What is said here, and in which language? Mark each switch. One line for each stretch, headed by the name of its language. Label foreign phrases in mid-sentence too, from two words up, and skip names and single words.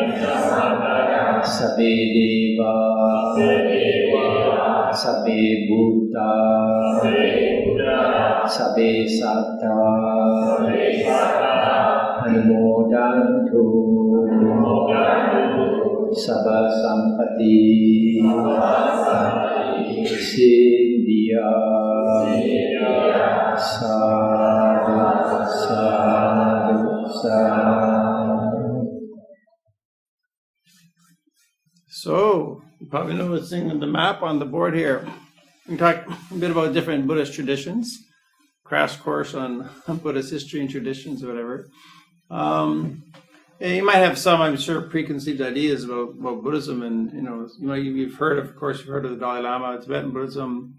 Pali: Sabbe Deva Sabbe Bhuta Sabbe Satta Anumodantu Sabba Sampati Siddhya Sadhu Sadhu Sadhu.
English: So, you probably noticing the map on the board here. We talk a bit about different Buddhist traditions, crash course on Buddhist history and traditions or whatever. You might have some, I'm sure, preconceived ideas about Buddhism, and you've heard of the Dalai Lama, Tibetan Buddhism.